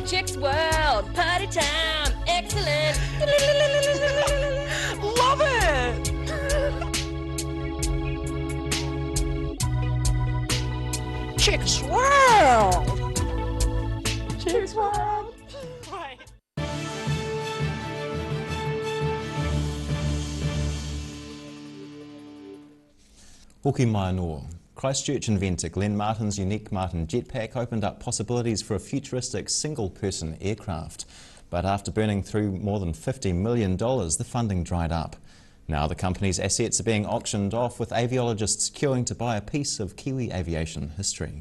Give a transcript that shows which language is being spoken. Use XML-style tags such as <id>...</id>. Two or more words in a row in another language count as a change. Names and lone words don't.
<en>Chicks World, party time, excellent. Love it! Chicks World! Chicks World! Right.</en> <mi>Hoki mai anō.</mi> <en>Christchurch inventor Glenn Martin's unique Martin jetpack opened up possibilities for a futuristic single-person aircraft. But after burning through more than $50 million, the funding dried up. Now the company's assets are being auctioned off, with aviologists queuing to buy a piece of Kiwi aviation history.</en>